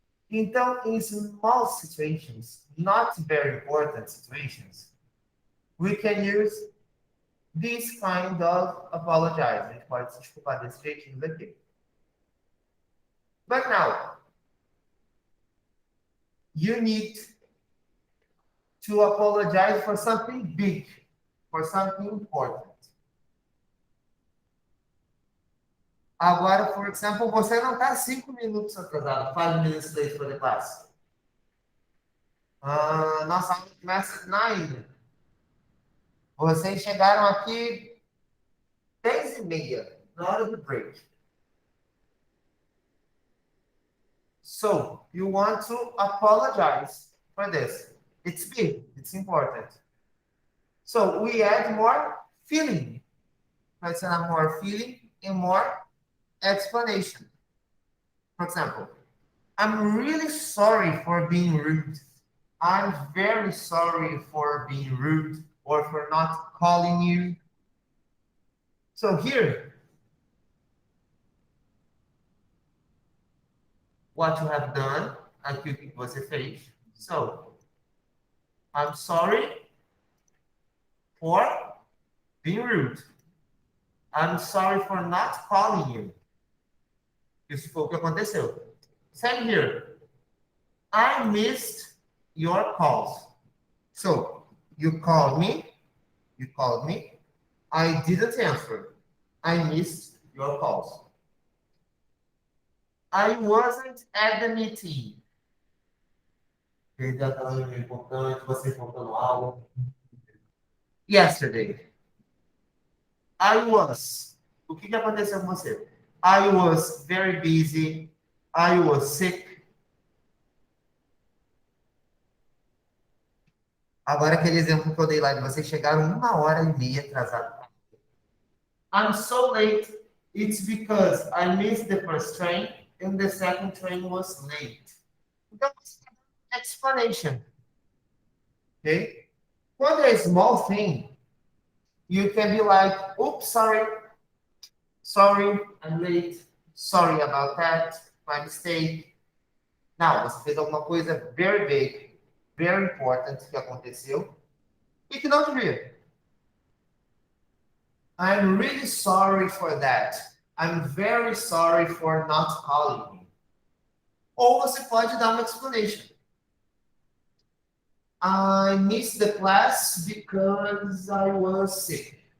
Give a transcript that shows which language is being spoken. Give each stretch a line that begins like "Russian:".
Portuguese: Então,
English: in small situations, not very important situations, we can use this kind of apologize.
Portuguese: A gente pode se desculpar desse jeitinho daqui.
English: But now, you need to apologize for something big, for something important.
Portuguese: Agora,
English: for example,
Portuguese: você não está 5 minutos atrasado,
English: 5 minutes late for the class.
Portuguese: Nossa aula começa às 9. Vocês chegaram aqui 10h30, na hora do break.
English: So, you want to apologize for this. It's big, it's important. So, we add more feeling. Let's add more feeling and more explanation. For example, I'm really sorry for being rude. I'm very sorry for being rude or for not calling you. So here, what you have done,
Portuguese: aqui o que você fez.
English: So, I'm sorry for being rude. I'm sorry for not calling you.
Portuguese: Isso foi o que aconteceu.
English: Same here. I missed your calls. So, you called me. I didn't answer. I missed your calls. I wasn't at the meeting.
Portuguese: Perdi aquela reunião importante, você faltando aula.
English: Yesterday. I was.
Portuguese: O que aconteceu com você?
English: I was very busy. I was sick.
Portuguese: Agora, aquele exemplo que eu dei lá de vocês chegaram 1h30 atrasado.
English: I'm so late. It's because I missed the first train and the second train was late.
Portuguese: Então,
English: explanation. Okay?
Portuguese: Quando é
English: small thing, you can be like, oops, sorry. Sorry, I'm late. Sorry about that. My mistake.
Portuguese: Não, você fez alguma coisa
English: very big, very important
Portuguese: que aconteceu e que não devia.
English: I'm really sorry for that. I'm very sorry for not calling you.
Portuguese: Ou você pode dar uma explanation.
English: I missed the class because I was sick.